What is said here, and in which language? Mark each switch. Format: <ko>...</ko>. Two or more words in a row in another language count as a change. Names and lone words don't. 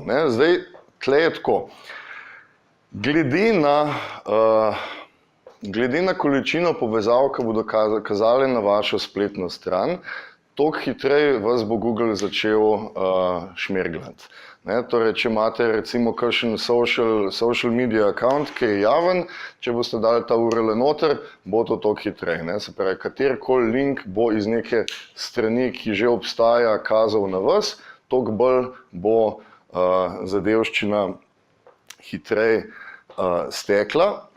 <sl>Ne? Zdaj, tle je tako. Glede na količino povezav, ki bodo kazale na vašo spletno stran, toliko hitreje vas bo Google začel šmerglati. Torej, če imate recimo kakšen</sl> <en>social media account,</en> <sl>ki je javen, če boste dali ta URL noter, bo to toliko hitreje. Se pravi, katerikoli link bo iz neke strani, ki že obstaja, kazal na vas, toliko bolj bo zadevščina hitreje stekla.</sl>